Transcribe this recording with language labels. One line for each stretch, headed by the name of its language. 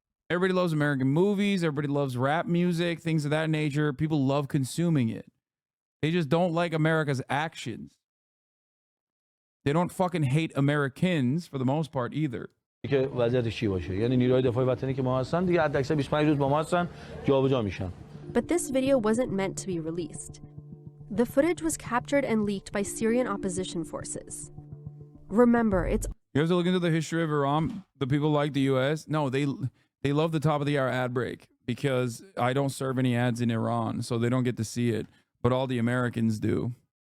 English: Everybody loves American movies. Everybody loves rap music, things of that nature. People love consuming it. They just don't like America's actions. They don't fucking hate Americans for the most part either.
Persian: که وضعیتش چی باشه یعنی نیروهای دفاعی وطنی که ما هستن دیگه حداکثر 25 روز با ما هستن جابجا میشن.
English: But this video wasn't meant to be released. The footage was captured and leaked by Syrian opposition forces. Remember, it's You have to look into the history of Iran. The people like the US. No, they love the top of the hour ad break because I don't serve any ads in Iran, so they don't get to see it, but all the Americans do.